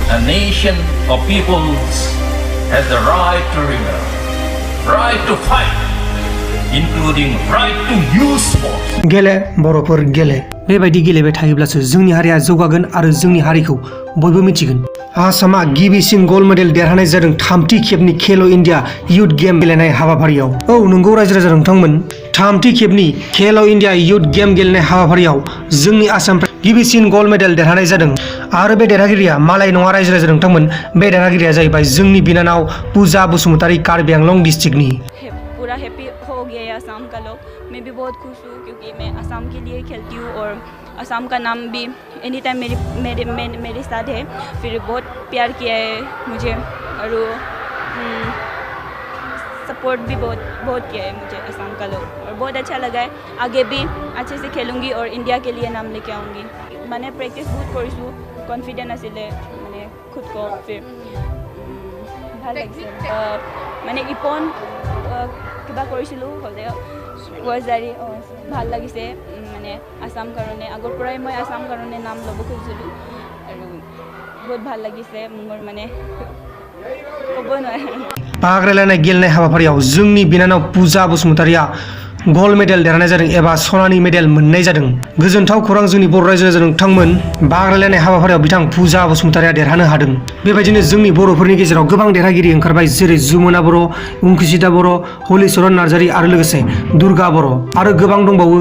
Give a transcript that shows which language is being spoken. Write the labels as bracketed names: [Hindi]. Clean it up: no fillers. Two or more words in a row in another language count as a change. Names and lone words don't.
[English] A nation of peoples has the right to rebel, right to fight, including right to use force. [Bodo] गेले बर'फोर गेले बेबायदि गेलेबाय थायोब्लासो जोंनि हारिया जौगागोन आरो जोंनि हारिखौ बयबो मिथिगोन। आसामा गिबिसिन [English] gold medal [Bodo] देरहानाय जादों थामथि खेबनि खेल' इन्डिया युथ गेम गेलेनाय हाबाफारियाव। औ नंगौ रायजो राजा नोंथांमोन, थामथि खेबनि खेल' इन्डिया युथ गेम गेलेनाय हाबाफारियाव जोंनि आसामनिफ्राय गिबिसिन [English] gold medal [Bodo] देरहानाय जादों आरो बे देरहागिरिया मालाय नङा रायजो राजा नोंथांमोन, बे देरहागिरिया जाहैबाय जोंनि बिनानाव पूजा बसुमतारी कार्बि आंलं डिस्ट्रिक्टनि। [Hindi] पूरा हैप्पी हो गया है असम का लोग। मैं भी बहुत खुश हूँ क्योंकि मैं असम के लिए खेलती हूँ और असम का नाम भी [English] any time [Hindi] मेरे साथ है। फिर बहुत प्यार किया है मुझे और सपोर्ट भी बहुत किया है मुझे असम का लोग और बहुत अच्छा लगा है। आगे भी अच्छे से खेलूँगी और इंडिया के लिए नाम लेके आऊँगी। मैंने प्रैक्टिस बहुत करूँ, कॉन्फिडेंस आছিলে मैंने खुद को। [Assamese] फिर ভাল লাগিছে মানে ইপন কিবা কৰিছিলোঁ হ'লেও ওৱাজাৰী ভাল লাগিছে মানে আসাম কাৰণে আগৰ পৰাই মই আসাম কাৰণে নাম ল'ব খুজিছিলোঁ আৰু বহুত ভাল লাগিছে মোৰ মানে ক'ব নোৱাৰে। [Bodo] बाग्रायलायनाय गेलेनाय हाबाफारियाव जोंनि बिनानाव पूजा बसुमतारीया [English] gold medal [Bodo] देरहानाय जादों एबा सनानि मेडेल मोननाय जादों। गोजोनथाव खौरां जोंनि बर' रायजो राजा नोंथांमोन, बाग्रायलायनाय हाबाफारियाव बिथां पूजा बसुमतारीया देरहानो हादों। बेबायदिनो जोंनि बर'फोरनि गेजेराव गोबां देरहागिरि ओंखारबाय, जेरै जुमुना बर', अंकुसिता बर', हलिचरन नार्जारी आरो लोगोसे दुर्गा बर' आरो गोबां दंबावो।